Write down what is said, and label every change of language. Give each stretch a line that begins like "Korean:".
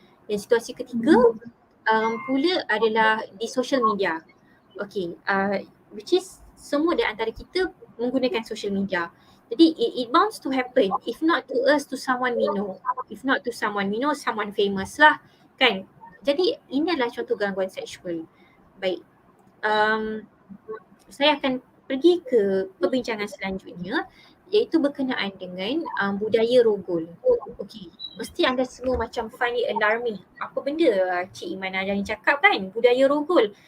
Malay: Dan situasi ketiga pula adalah di social media. Okay,
English: which is
Malay: semua di antara kita menggunakan social media. Jadi
English: it bounds to happen, if not to us, to someone we know. If not to someone we know, someone famous
Malay: lah kan. Jadi ini adalah contoh gangguan seksual. Baik, saya akan pergi ke perbincangan selanjutnya, iaitu berkenaan dengan budaya rogol. Okey, Mesti anda semua macam
English: find it alarming.
Malay: Apa benda Cik Iman Ajani cakap kan? Budaya rogol.